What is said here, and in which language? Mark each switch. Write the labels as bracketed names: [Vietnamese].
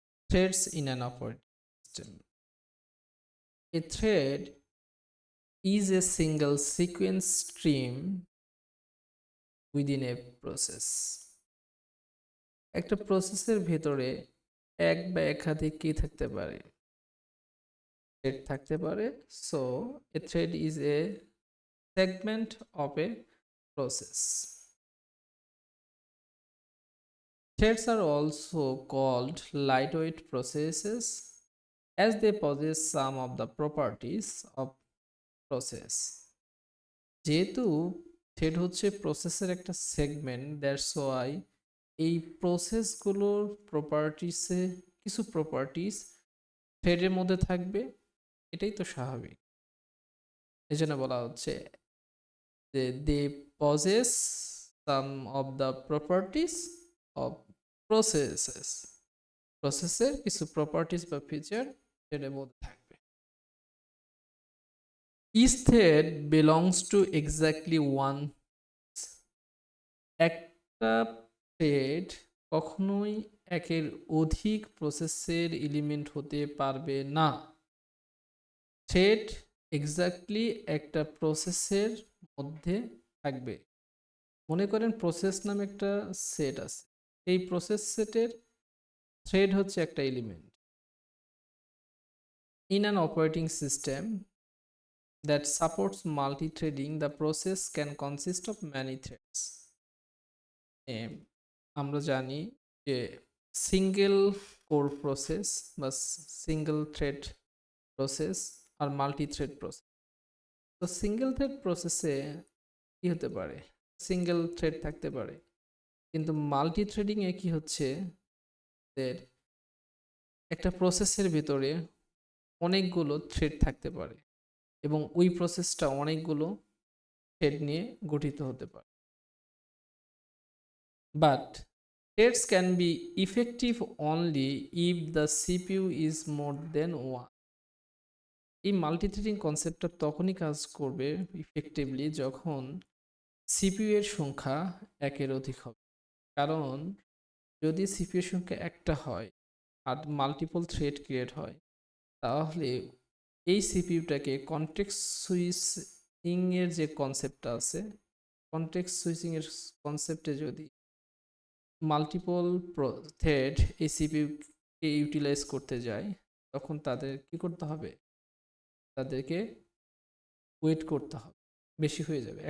[English] Threads in an operating system. A thread is a single sequence stream within a process. [Bangla] একটা প্রসেসের ভেতরে এক বা একাধিক কি থাকতে পারে, থ্রেড থাকতে পারে। [English] So a thread is a segment of a process. Threads are also called lightweight processes as they possess some of the properties of process. [Bangla] যেহেতু থ্রেড হচ্ছে প্রসেসের একটা সেগমেন্ট, [English] that's why [Bangla] এই প্রসেসগুলোর প্রপার্টিসে কিছু প্রপার্টিস থ্রেডের মধ্যে থাকবে, এটাই তো স্বাভাবিক। এই জন্য বলা হচ্ছে যে [English] they possess some of the properties of processes, [Bangla] প্রসেসের কিছু প্রপার্টিস বা ফিচার থ্রেডের মধ্যে থাকবে। [English] Each thread belongs to exactly one. [Bangla] একটা থ্রেড কখনোই একের অধিক প্রসেসের এলিমেন্ট হতে পারবে না। থ্রেড এক্স্যাক্টলি একটা প্রসেসের মধ্যে থাকবে। মনে করেন প্রসেস নামে একটা সেট আছে, এই প্রসেস সেটের থ্রেড হচ্ছে একটা element. [English] In an operating system that supports multi-threading, the process can consist of many threads. [Bangla] আমরা জানি যে সিঙ্গেল কোর প্রসেস বা সিঙ্গেল থ্রেড প্রসেস আর মাল্টি থ্রেড প্রসেস। তো সিঙ্গেল থ্রেড প্রসেসে কি হতে পারে, সিঙ্গেল থ্রেড থাকতে পারে, কিন্তু মাল্টি থ্রেডিংয়ে কি হচ্ছে, একটা প্রসেসের ভিতরে অনেকগুলো থ্রেড থাকতে পারে এবং ওই প্রসেসটা অনেকগুলো থ্রেড নিয়ে গঠিত হতে পারে। [English] But threads can be effective only if the CPU is more than one. [Bangla] এই মাল্টিথ্রেডিং কনসেপ্টটা তখনই কাজ করবে ইফেক্টিভলি যখন সিপিইউ এর সংখ্যা একের অধিক হবে। কারণ যদি সিপিইউ এর সংখ্যা একটা হয় আর মাল্টিপল থ্রেড ক্রিয়েট হয়, তাহলে এই সিপিইউটাকে কনটেক্সট সুইচিং এর যে কনসেপ্টটা আছে, কনটেক্সট সুইচিং এর কনসেপ্টে যদি মাল্টিপল থ্রেড এই সিপিইউকে ইউটিলাইজ করতে যায়, তখন তাদের কি করতে হবে, তাদেরকে ওয়েট করতে হবে, বেশি হয়ে যাবে।